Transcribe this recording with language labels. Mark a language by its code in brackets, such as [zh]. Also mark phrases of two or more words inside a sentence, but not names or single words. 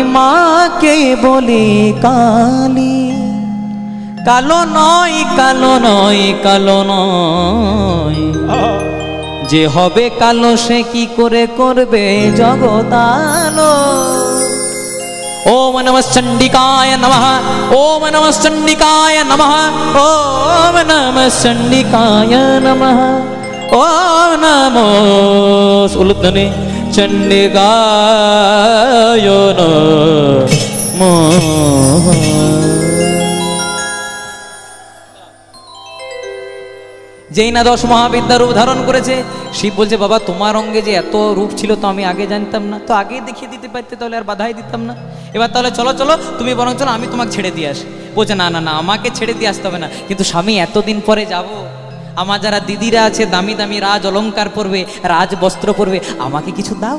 [bn] মাকে বলি কালী কালো নয় কালো নয় কালো নয় যে হবে কালো সে কি করে করবে জগতালো [sa] ओम नमः चंडिकाय नमः, ओम नमः चंडिकाय नमः, ओम नमः चंडिकाय नमः, ओम नमो उलुध्वनि चंडिकाय नमः। [bn] যেই না 10 মহাবিদ্যা রূপ ধারণ করেছে, শিব বলছে বাবা তোমার অঙ্গে যে এত রূপ ছিল তো আমি আগে জানতাম না, তো আগেই দেখিয়ে দিতে পারতে তাহলে আর বাধাই দিতাম না। এবার তাহলে চলো চলো তুমি বরং চলো আমি তোমাকে ছেড়ে দিয়ে আসি। বলছে না না না আমাকে ছেড়ে দিয়ে আসতে হবে না, কিন্তু স্বামী এতদিন পরে যাব, আমার যারা দিদিরা আছে দামি দামি রাজ অলংকার পরবে, রাজ বস্ত্র পরবে, আমাকে কিছু দাও।